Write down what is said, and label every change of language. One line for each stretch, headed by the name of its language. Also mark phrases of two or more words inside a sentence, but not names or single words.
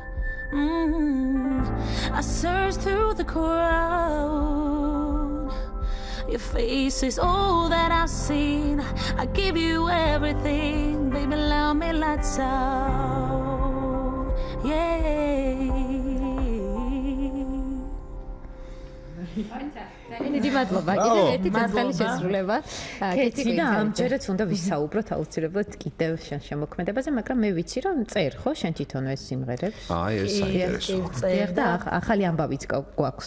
English: I search through the crowd. Your face is all that I've seen. I give you everything. Baby, love me lights out. Yeah.
Georgian: დიდი მადლობა. კიდევ ერთი ცოცხალი შესრულება. კეთი და ამჯერად უნდა ვისაუბროთ აუცილებლად კიდევ შენ შემოქმედებაზე, მაგრამ მე ვიცი რომ წერ ხო შენ თვითონ ეს სიმღერებს? აი ეს საინტერესო. წერ და ახალი ამბავიც გვაქვს.